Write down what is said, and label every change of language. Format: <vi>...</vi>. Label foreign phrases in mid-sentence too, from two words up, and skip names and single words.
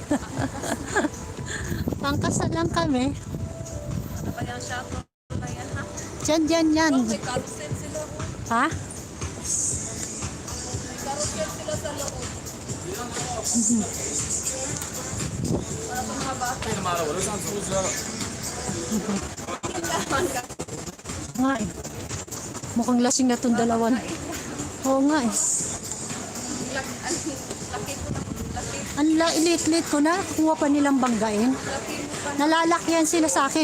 <tl>Pangkas na lang kami. Ano pa yung shuttle na yan, ha? Yan. May carousel sila. Ha? May carousel sila sa loob. Para sa mga bata.</tl> <zh>妈的，我都上出租车了。</zh> <tl>Nga eh. Mukhang lasing na itong dalawan. Oo nga eh. Laki ko na. Laki. Ang liit-liit ko na. Kuha pa nilang banggain. Laki mo pa. Nalalakyan sila sa akin.</tl>